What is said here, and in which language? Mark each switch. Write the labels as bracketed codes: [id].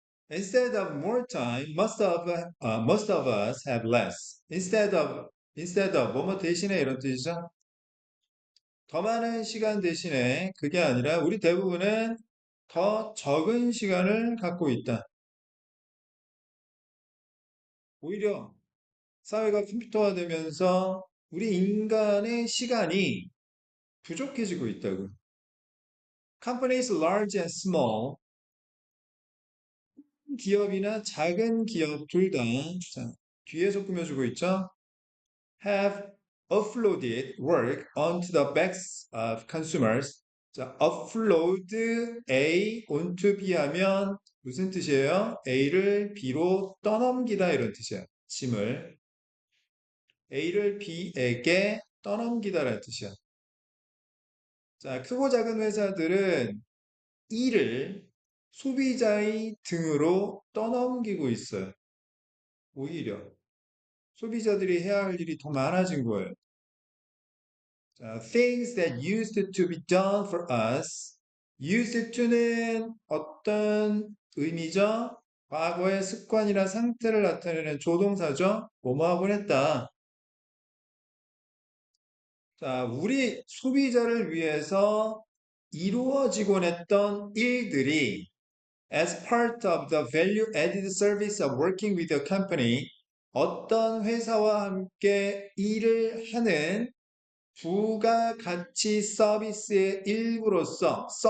[en] Instead of more time, most of us have less. Instead of [ko] 뭐뭐 대신에 이런 뜻이죠. 더 많은 시간 대신에 그게 아니라 우리 대부분은 더 적은 시간을 갖고 있다. 오히려 사회가 컴퓨터화되면서 우리 인간의 시간이 부족해지고 있다고. [en] Companies large and small, [ko] 기업이나 작은 기업 둘 다, 뒤에서 꾸며주고 있죠. [en] Have offloaded work onto the backs of consumers. [ko] 자, offload A onto B 하면 무슨 뜻이에요? A를 B로 떠넘기다 이런 뜻이에요. 짐을 A를 B에게 떠넘기다라는 뜻이야. 자, 크고 작은 회사들은 이를 소비자의 등으로 떠넘기고 있어요. 오히려 소비자들이 해야 할 일이 더 많아진 거예요. [en] 자, things that used to be done for us. [ko] used to는 어떤 의미죠? 과거의 습관이나 상태를 나타내는 조동사죠. 뭐뭐 하곤 했다. 자, 우리 소비자를 위해서 이루어지곤 했던 일들이 [en] as part of the value added service of working with a company, [ko] 어떤 회사와 함께 일을 하는 부가가치 서비스의 일부로서